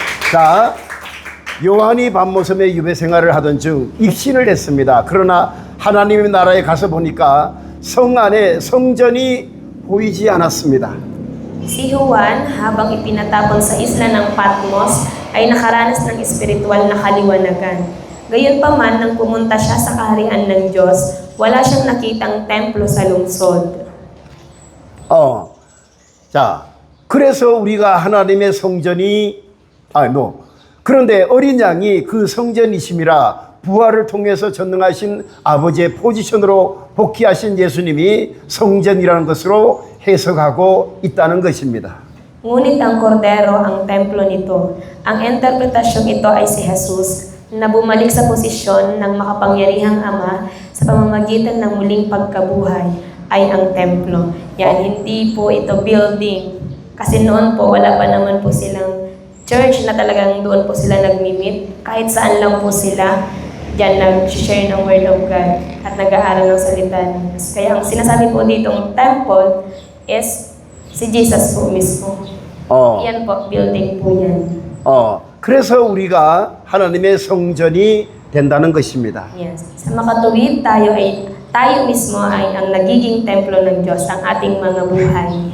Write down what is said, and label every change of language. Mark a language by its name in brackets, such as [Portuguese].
[Korean] 자, 요한이 밤모섬에 유배 생활을 하던 중 입신을 했습니다. 그러나 하나님의 나라에 가서 보니까 성 안에 성전이 보이지 않았습니다. [Filipino] Si Juan, habang ipinatapon sa isla ng Patmos, ay nakaranas ng espiritual na kaliwanagan. Gayunpaman, nang pumunta siya sa kaharian ng Diyos, wala siyang nakitang templo sa lungsod. [Korean] 자, 그래서 우리가 하나님의 성전이 그런데 어린 양이 그 성전이심이라 부활을 통해서 전능하신 아버지의 포지션으로 복귀하신 예수님이 성전이라는 것으로 해석하고 있다는 것입니다. [Filipino] Ngunit ang kordero ang templo nito. Ang interpretasyong ito ay si Jesus na bumalik sa posisyon ng makapangyarihang Ama sa pamamagitan ng muling pagkabuhay ay ang templo. Yan, hindi po ito building. Kasi noon po, wala pa naman po silang church na talagang doon po sila nagmi-meet. Kahit saan lang po sila, diyan nag-share ng [English] Word of God [Filipino] at nag-aaral ng salita ng Diyos. Kaya ang sinasabi po ditong [English] temple is [Filipino] si Jesus po mismo. Yan po, building po yan. [Korean] 그래서 우리가 하나님의 성전이 된다는 것입니다. [English] Yes. [Filipino] Sa makatuwid, tayo mismo ay ang nagiging templo ng Diyos, ang ating mga buhay.